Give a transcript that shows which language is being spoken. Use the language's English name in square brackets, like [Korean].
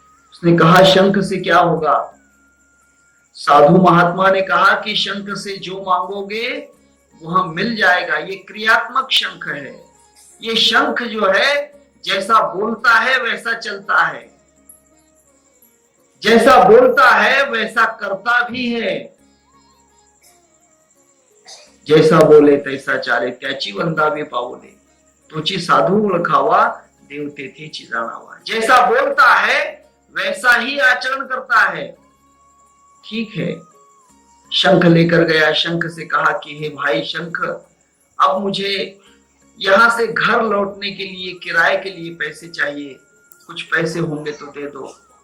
[Hindi] उसने कहा शंख से क्या होगा? साधु महात्मा ने कहा कि शंख से जो मांगोगे वह मिल जाएगा। ये क्रियात्मक शंख है। ये शंख जो है जैसा बोलता है वैसा चलता है, जैसा बोलता है वैसा करता भी है। [Marathi] जैसा बोले तैसा चाले, त्याची वंदावे पावले, तोची साधू ओळखावा, देव तेथेची जाणावा। [Hindi] जैसा बोलता है वैसा ही आचरण करता है। ठीक है, शंख लेकर गया। शंख से कहा कि हे भाई शंख, अब मुझे यहां से घर लौटने के लिए किराए के लिए पैसे चाहिए, कुछ पैसे होंगे तो दे दो।